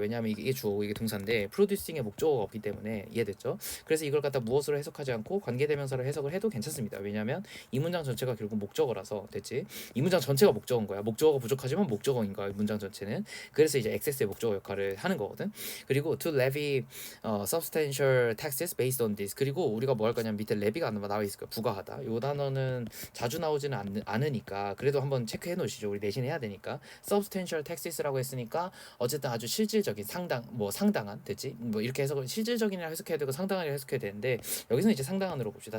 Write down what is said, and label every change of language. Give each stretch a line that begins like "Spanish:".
Korean: 왜냐하면 이게 주어고 이게 동사인데 producing의 목적어가 없기 때문에 이해됐죠? 그래서 이걸 갖다 무엇으로 해석하지 않고 관계대명사로 해석을 해도 괜찮습니다. 왜냐하면 이 문장 전체가 결국 목적어라서 됐지? 이 문장 전체가 목적어인 거야. 목적어가 부족하지만 목적어인 거야. 문장 전체는. 그래서 이제 액세스의 목적어 역할을 하는 거거든.
English: 그리고 to levy substantial taxes based on this.
Korean: 그리고 우리가 뭐 할 거냐면 밑에 levy가 나와 있을 거야. 부과하다. 이 단어는 자주 나오지는 않으니까 그래도 한번 체크해 놓으시죠. 우리 내신 해야 되니까.
English: substantial taxes
Korean: 라고 했으니까 있으니까 어쨌든 아주 실질적인 상당한 됐지? 뭐 이렇게 해석을 실질적인이라 해석해야 되고 상당한이라 해석해야 되는데 여기서는 이제 상당한으로 봅시다.